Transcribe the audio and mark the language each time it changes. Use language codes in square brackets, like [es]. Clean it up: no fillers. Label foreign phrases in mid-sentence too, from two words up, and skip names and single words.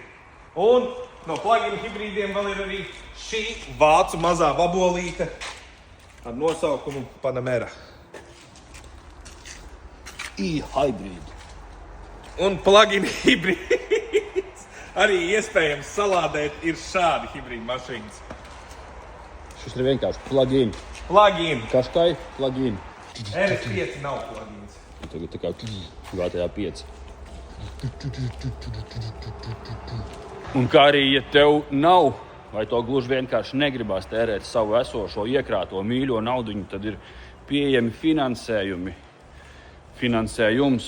[lv] Un no plug-in hibrīdiem vēl ir arī šī vācu mazā vabolīte ar nosaukumu Panamera. E-hybrid. Un plug-in hibrīds arī iespējams salādēt ir šādi hibrīdi mašīnas. Šis ir vienkārši plug-in. Plug-in. Kaškai plug-in. RS5 nav plug-ins. Tagad tā kā GTA 5. Un kā arī, ja tev nav, vai to gluži vienkārši negribās tērēt savu esošo iekrāto mīļo naudiņu, tad ir pieejami finansējums.